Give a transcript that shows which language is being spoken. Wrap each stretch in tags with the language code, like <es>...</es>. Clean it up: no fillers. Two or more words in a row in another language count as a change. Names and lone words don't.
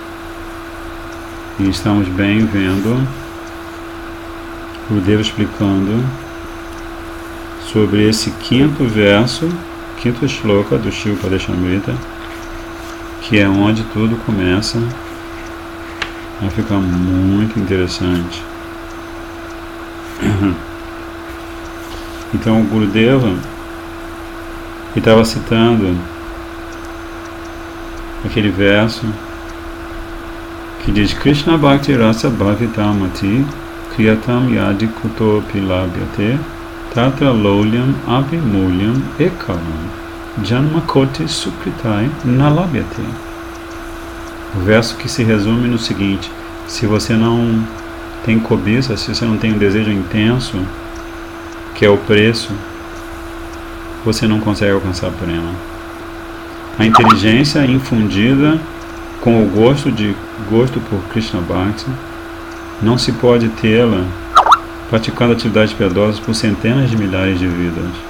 <pt>E estamos bem vendo Gurudeva explicando sobre esse quinto verso, quinto shloka do Shiva Padeshamrita, que é onde tudo começa a ficar muito interessante. Então o Gurudeva estava citando aquele verso que diz:</pt> <sa>कृष्ण भक्ति रस भाविता मतिः क्रियताम् यदि कुतोऽपि लभ्यते तत्र लौल्यम् अपि मूल्यम् एकलम् जन्म कोटि सुकृतैर् न लभ्यते.</sa> <pt>O verso que se resume no seguinte: se você não tem cobiça, se você não tem um desejo intenso, que é o preço, você não consegue alcançar a prema. A inteligência infundida com o gosto por</pt> <sa>कृष्ण भक्ति</sa> <pt>não se pode tê-la praticando atividades piedosas por centenas de milhares de vidas.</pt>